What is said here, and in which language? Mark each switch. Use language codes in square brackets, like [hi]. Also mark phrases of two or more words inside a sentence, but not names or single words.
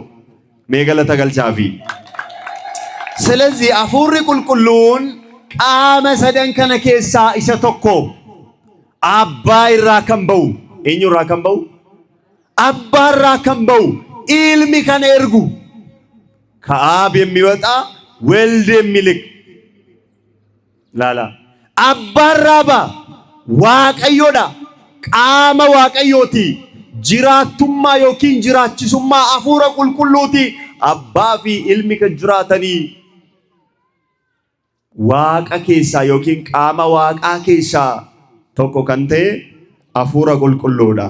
[om] Mee galata galchaafi. ስለዚህ hafuurri qulqulluun qaama sadan kana keessaa isa tokko. Abbaa irraa kan ba'u. Eenyu irraa kan ba'u? Abbaa irraa kan ba'u. Ilmi kan ergu. [am] ከአብ የሚወጣ ወልድ የሚልክ ላላ አባራባ [om] waaqayyoodha qaama waaqayyooti jiraattummaa yookiin jiraachisummaa hafuura qulqulluuti abbaa fi ilmi kan jiraatanii waaqa keessaa yookiin qaama waaqaa keessaa tokko kan ta'e hafuura qulqulluudha.